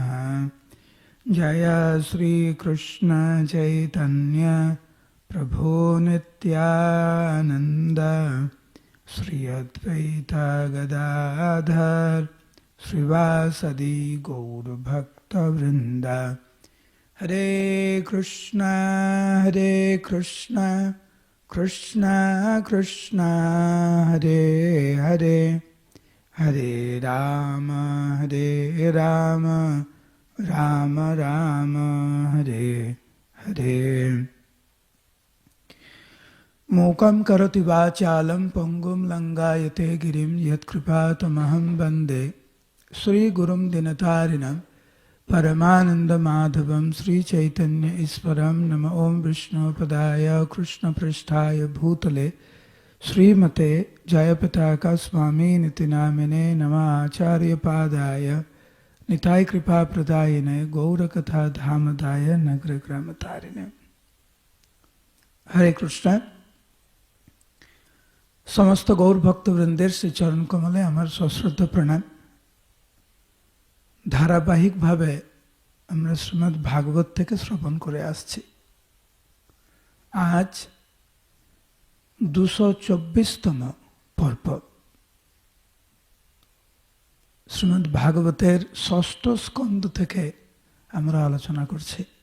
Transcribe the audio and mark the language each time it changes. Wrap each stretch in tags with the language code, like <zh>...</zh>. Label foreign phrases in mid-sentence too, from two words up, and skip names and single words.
<sa>जय श्री कृष्ण चैतन्य प्रभु नित्यानंद श्री अद्वैत गदाधर श्रीवासदि गौर भक्त वृंद। हरे कृष्ण कृष्ण कृष्ण हरे हरे हरे राम राम राम हरे हरे। मूकं करोति वाचालं पंगुं लंघयते गिरिं यत्कृपातमहं वन्दे श्रीगुरुं दिनतारिणं परमानन्दमाधवं श्रीचैतन्य ईश्वरं। नमो ओं विष्णुपदाय कृष्णपृष्ठाय भूतले श्रीमते जयपताका स्वामिनिति नामिने नमः। आचार्यपादाय निताय कृपाप्रदायिने गौरकथा धामदाय नगरग्रामतारिणे। हरे कृष्ण।</sa> <bn>সমস্ত গৌর ভক্তবৃন্দের শ্রী চরণ কমলে আমার সশ্রদ্ধ প্রণাম। ধারাবাহিক ভাবে আমরা শ্রীমদ্ ভাগবত থেকে শ্রবণ করে আসছি। আজ 224তম পর্ব। শ্রীমদ্ ভাগবতের ষষ্ঠ স্কন্ধ থেকে আমরা আলোচনা করছি।</bn>